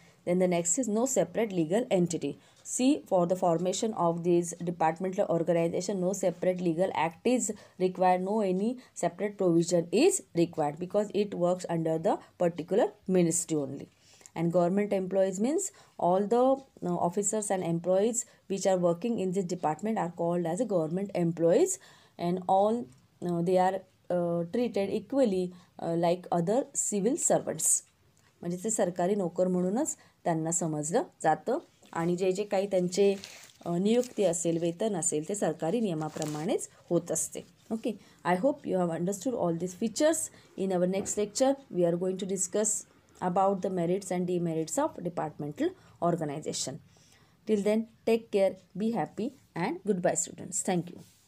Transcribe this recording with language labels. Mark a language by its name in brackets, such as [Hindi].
[English] Then the next is no separate legal entity. See, for the formation of this departmental organization, no separate legal act is required, no any separate provision is required because it works under the particular ministry only. And government employees means all the officers and employees which are working in this department are called as a government employees, and all they are treated equally like other civil servants. [Marathi] म्हणजे ते सरकारी नोकर म्हणूनच त्यांना समजलं जातं आणि जे जे काही त्यांचे नियुक्ती असेल, वेतन असेल, ते सरकारी नियमाप्रमाणेच होत असते. [English] Okay, I hope you have understood all this features. In our next lecture we are going to discuss about the merits and demerits of departmental organization. Till then, take care, be happy, and goodbye students. Thank you.